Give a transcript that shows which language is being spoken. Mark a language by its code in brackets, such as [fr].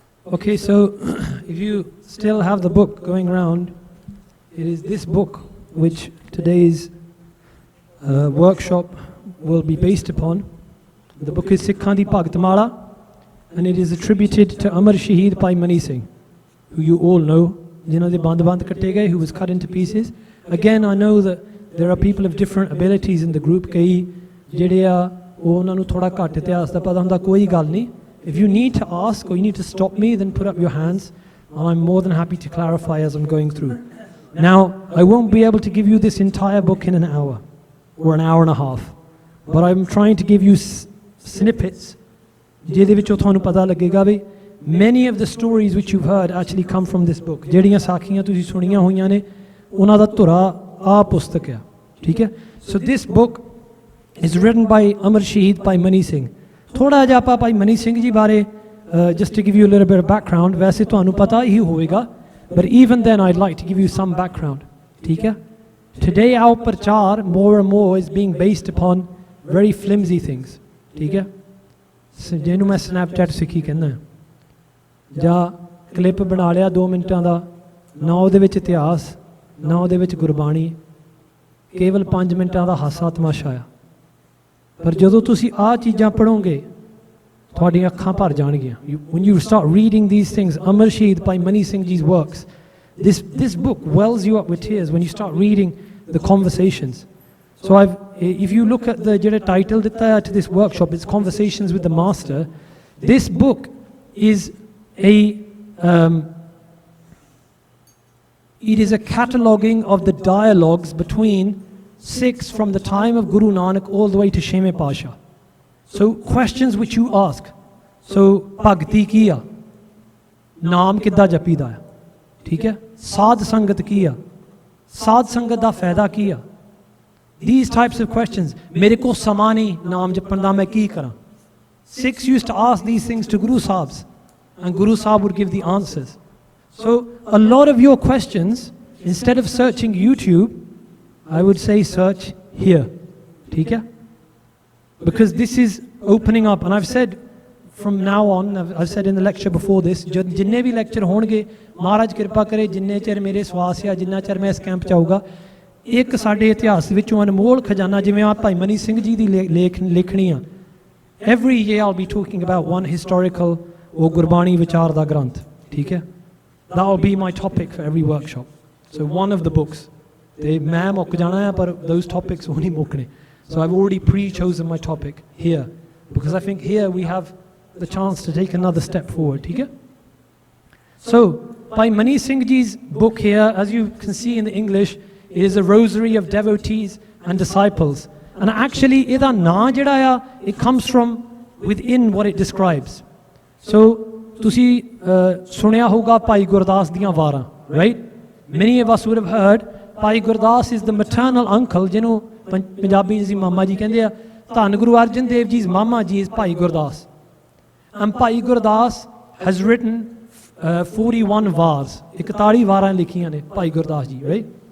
[en] Okay, so if you still have the book going around, it is this book which today's workshop will be based upon. The book is Sikhan di Bhagat Mala, and it is attributed to Amar Shaheed Bhai Mani Singh, who you all know, Jinna de Band Band Katte Gaye, who was cut into pieces. Again, I know that there are people of different abilities in the group. [pa] Kai ਜਿਹੜੇ ਆ ਉਹ ਉਹਨਾਂ ਨੂੰ ਥੋੜਾ ਘੱਟ ਇਤਿਹਾਸ ਦਾ ਪਤਾ ਹੁੰਦਾ, ਕੋਈ ਗੱਲ ਨਹੀਂ. [en] If you need to ask or you need to stop me, then put up your hands. I'm more than happy to clarify as I'm going through. Now, I won't be able to give you this entire book in an hour or an hour and a half, but I'm trying to give you snippets. [pa] ਜਿਹਦੇ ਵਿੱਚੋਂ ਤੁਹਾਨੂੰ ਪਤਾ ਲੱਗੇਗਾ ਵੀ [en] many of the stories which you've heard actually come from this book. [pa] ਜਿਹੜੀਆਂ ਸਾਖੀਆਂ ਤੁਸੀਂ ਸੁਣੀਆਂ ਹੋਈਆਂ ਨੇ ਉਹਨਾਂ ਦਾ ਧੁਰਾ ਆ ਪੁਸਤਕ ਆ, ਠੀਕ ਹੈ. [en] So this book is written by Amar Shaheed Bhai Mani Singh. [pa] ਥੋੜਾ ਜਿਹਾ ਆਪਾਂ ਭਾਈ ਮਨੀ ਸਿੰਘ ਜੀ ਬਾਰੇ [en] just to give you a little bit of background, [pa] ਵੈਸੇ ਤੁਹਾਨੂੰ ਪਤਾ ਹੀ ਹੋਵੇਗਾ, [en] but even then I'd like to give you some background, [pa] ਠੀਕ ਹੈ. [en] Today our prachar more and more is being based upon very flimsy things, [pa] ਠੀਕ ਹੈ. ਜਿਹਨੂੰ ਮੈਂ ਸਨੈਪਚੈਟ ਸਿੱਖੀ ਕਹਿੰਦਾ, ਜਾਂ ਕਲਿੱਪ ਬਣਾ ਲਿਆ 2 ਮਿੰਟਾਂ ਦਾ, ਨਾ ਉਹਦੇ ਵਿੱਚ ਇਤਿਹਾਸ ਨਾ ਉਹਦੇ ਵਿੱਚ ਗੁਰਬਾਣੀ, ਕੇਵਲ 5 ਮਿੰਟਾਂ ਦਾ ਹਾਸਾ ਤਮਾਸ਼ਾ ਆ. ਪਰ ਜਦੋਂ ਤੁਸੀਂ ਆਹ ਚੀਜ਼ਾਂ ਪੜ੍ਹੋਗੇ ਤੁਹਾਡੀਆਂ ਅੱਖਾਂ ਭਰ ਜਾਣਗੀਆਂ. [en] When you start reading these things, Amar Shaheed Bhai Mani Singh ji's works, this book wells you up with tears when you start reading the conversations. So if you look at the ਜਿਹੜਾ title [pa] ਦਿੱਤਾ ਹੈ [en] to this workshop, it's Conversations with the Master. This book is it is a cataloguing of the dialogues between Sikhs from the time of Guru Nanak all the way to Sheme Pasha. So questions which you ask. [pa] So bhagti ਕੀ ਆ, ਨਾਮ ਕਿੱਦਾਂ ਜਪੀਦਾ ਹੈ, ਠੀਕ ਹੈ, ਸਾਧ ਸੰਗਤ ਕੀ ਆ, ਸਾਧ ਸੰਗਤ ਦਾ ਫਾਇਦਾ ਕੀ ਆ, [en] these types of questions. [pa] ਮੇਰੇ ਕੋਲ ਸਮਾਂ ਨਹੀਂ ਨਾਮ ਜਪਣ ਦਾ, ਮੈਂ ਕੀ ਕਰਾਂ? [en] Sikhs used to ask these things to Guru Sahibs, and Guru Sahib would give the answers. So a lot of your questions, instead of searching YouTube, I would say search here, [pa] ठीक है? [en] Because this is opening up, and I've said from now on, I've said in the lecture before this, [pa] जिन्ने भी lecture होणगे, महाराज कृपा करे जिन्ने चਿਰ ਮੇਰੇ ਸਵਾਸ ਆ, ਜਿੰਨਾ ਚਿਰ ਮੈਂ ਇਸ ਕੈਂਪ ਚ ਆਊਗਾ, ਇੱਕ ਸਾਡੇ ਇਤਿਹਾਸ ਵਿੱਚੋਂ ਅਨਮੋਲ ਖਜ਼ਾਨਾ ਜਿਵੇਂ ਆ ਭਾਈ ਮਨੀ ਸਿੰਘ ਜੀ ਦੀ ਲੇਖਣੀ ਆ, [en] every year I'll be talking about one historical or [pa] Gurbani ਵਿਚਾਰ ਦਾ ਗ੍ਰੰਥ, ਠੀਕ ਹੈ? [en] That will be my topic for every workshop. So one of the books. [pa] ਤੇ ਮੈਂ ਮੁੱਕ ਜਾਣਾ ਆ, ਪਰ [en] those topics [pa] ਉਹ ਨਹੀਂ ਮੁੱਕਣੇ. [en] So I've already pre-chosen my topic here, because I think here we have the chance to take another step forward, [pa] ठीक है? [en] So by Mani Singh Ji's book here, as you can see in the English, it is a rosary of devotees and disciples. And actually [pa] ਇਹਦਾ ਨਾਂ ਜਿਹੜਾ ਆ, [en] it comes from within what it describes. [pa] So ਤੁਸੀਂ ਸੁਣਿਆ ਹੋਊਗਾ ਭਾਈ ਗੁਰਦਾਸ ਦੀਆਂ ਵਾਰਾਂ, right? [en] Many of us would have heard Bhai Gurdas is the maternal uncle, [pa] ਜਿਹਨੂੰ ਪੰਜਾਬੀ ਜੀ ਮਾਮਾ ਜੀ ਕਹਿੰਦੇ ਆ. ਧੰਨ ਗੁਰੂ ਅਰਜਨ ਦੇਵ ਜੀ ਮਾਮਾ ਜੀ is Bhai Gurdas. And Bhai Gurdas [en] has written 41 [pa] ਵਾਰਸ, 41 ਵਾਰਾਂ ਲਿਖੀਆਂ ਨੇ ਭਾਈ ਗੁਰਦਾਸ ਜੀ, right?